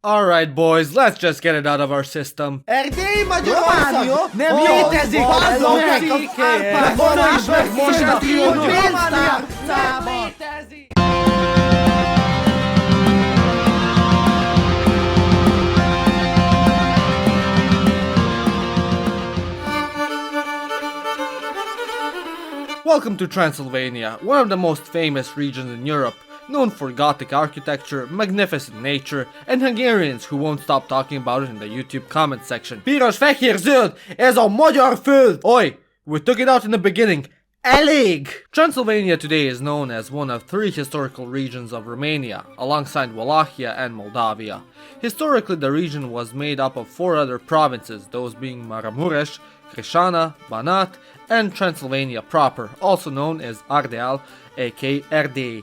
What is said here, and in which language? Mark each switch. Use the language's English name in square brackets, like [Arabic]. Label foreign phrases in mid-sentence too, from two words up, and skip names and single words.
[English] Alright boys, let's just get it out of our system. [Hungarian] Erdély Magyarország nem létezik! Bazzol meg! Volna is megmondani, hogy pénztár létezik! [English] Welcome to Transylvania, one of the most famous regions in Europe, known for Gothic architecture, magnificent nature, and Hungarians who won't stop talking about it in the YouTube comment section. [Hungarian] Piros, fehér, zöld, ez a magyar föld! [English] Oi, we took it out in the beginning. [Hungarian] Elég! [English] Transylvania today is known as one of three historical regions of Romania, alongside Wallachia and Moldavia. Historically, the region was made up of four other provinces, those being Maramuresh, Crișana, Banat, and Transylvania proper, also known as Ardeal, aka Erdély.